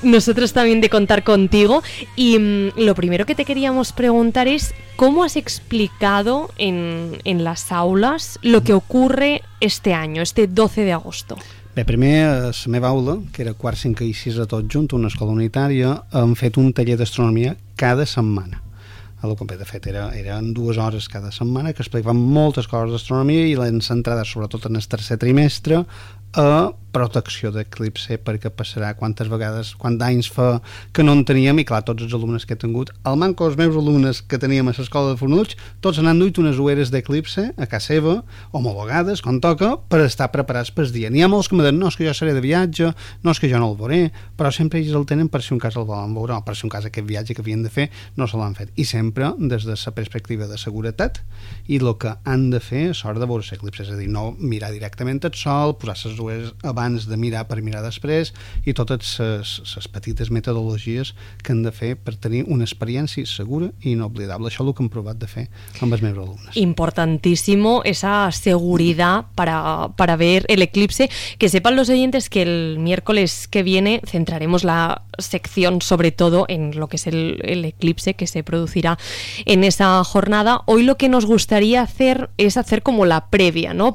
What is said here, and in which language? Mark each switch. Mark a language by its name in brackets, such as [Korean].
[Spanish] Nosotros también de contar contigo. Y lo primero que te queríamos preguntar es cómo has explicado en las aulas lo que ocurre este año, este 12 de agosto. [Catalan] Bé, primer, a la meva aula, que era quart, cinquè i sisè tots junts, una escola unitària, hem fet un taller d'astronomia cada setmana. De fet, eren dues hores cada setmana que explicaven moltes coses d'astronomia i l'hem centrada, sobretot en el tercer trimestre, a protecció d'eclipse, perquè passarà quantes vegades, quant d'anys fa que no en teníem, i clar, tots els alumnes que he tingut, al manco els meus alumnes que teníem a l'escola de Fornuig, tots han duit unes ulleres d'eclipse a casa seva, homologades, quan toca, per estar preparats pel dia. N'hi ha molts que em diuen, no, és que jo seré de viatge, no, és que jo no el veuré, però sempre ells el tenen per si un cas el volen veure, o per si un cas aquest viatge que havien de fer no se l'han fet. I sempre des de la perspectiva de seguretat i el que han de fer a l'hora de veure l'eclipse, és a dir, no mirar directament el sol, posar les ulleres abans de mirar per mirar després, i totes les petites metodologies que han de fer per tenir una experiència segura i inoblidable. Això és el que hem provat de fer amb els meus alumnes. [Spanish] Importantísimo esa seguridad para ver el eclipse. Que sepan los oyentes que el miércoles que viene centraremos la sección sobre todo en lo que es el eclipse que se producirá en esa jornada. Hoy lo que nos gustaría hacer es hacer como la previa, ¿no?